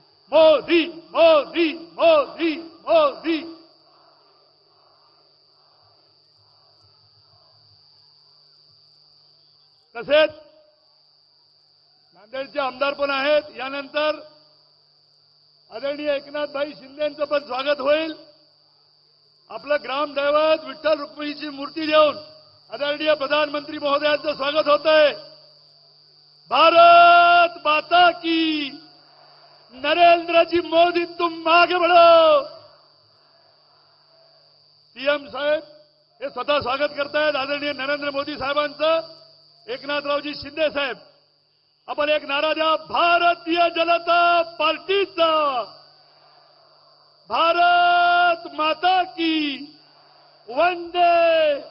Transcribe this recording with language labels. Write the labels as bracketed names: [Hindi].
[Marathi] मोदी मोदी मोदी मोदी तसेच नांदेडचे आमदार पण आहेत. यानंतर आदरणीय एकनाथभाई शिंदेंचं पण स्वागत होईल. आपलं ग्रामदैवत विठ्ठल रुक्मिणीची मूर्ती देऊन आदरणीय प्रधानमंत्री महोदयांचं स्वागत होत आहे. [Hindi] भारत माता की. नरेंद्र जी मोदी तुम आगे बढ़ो. [Marathi] सीएम साहेब हे स्वतः स्वागत करतायत आदरणीय नरेंद्र मोदी साहेबांचं. एकनाथरावजी शिंदे साहेब आपण एक नारा द्या. भारतीय जनता पार्टीचा. [Hindi] भारत माता की वंदे.